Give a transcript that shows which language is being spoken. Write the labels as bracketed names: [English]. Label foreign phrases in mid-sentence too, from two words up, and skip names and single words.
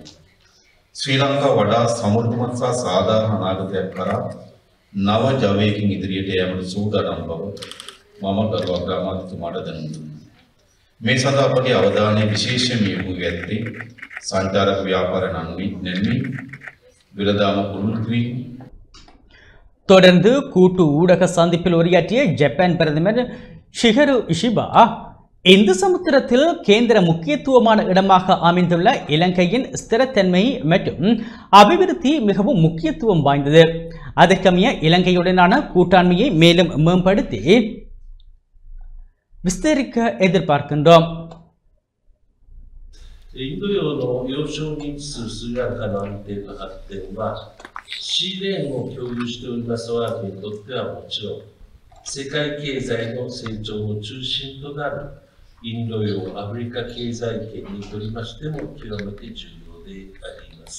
[Sinhala] ශ්‍රී ලංකාව වඩා සමෘද්ධිමත් සහ සාධාරණ අනාගතයක් කරා නව ජවයකින් ඉදිරියට යෑමට සූදානම් බව මම ගරු අග්‍රාමාත්‍යතුමාට දැනුම් දුන්නා. මේ සඳහා අපගේ අවධානය විශේෂයෙන් යොමු වී ඇත්තේ සංචාරක ව්‍යාපාර නැන්වීම, වෙළඳාම පුළුල් කිරීම. [Tamil] தொடர்ந்து கூட்டு ஊடக சந்திப்பில் உரையாற்றிய ஜப்பான் பிரதமர் ஷிகரு இஷிபா இந்து சமுத்திரத்தில் கேந்திர முக்கியத்துவமான இடமாக அமைந்துள்ள இலங்கையின் ஸ்திரத்தன்மை மற்றும் அபிவிருத்தி மிகவும் முக்கியத்துவம் வாய்ந்தது. அதற்கமைய இலங்கையுடனான கூட்டாண்மையை மேலும் மேம்படுத்தி விஸ்தரிக்க எதிர்பார்க்கின்றோம். [Japanese] インド洋の要衝に位置するスリランカの安定と発展は、シーレーンを共有しております我が国にとってはもちろん、世界経済の成長の中心となるインド洋アフリカ経済圏にとりましても極めて重要であります。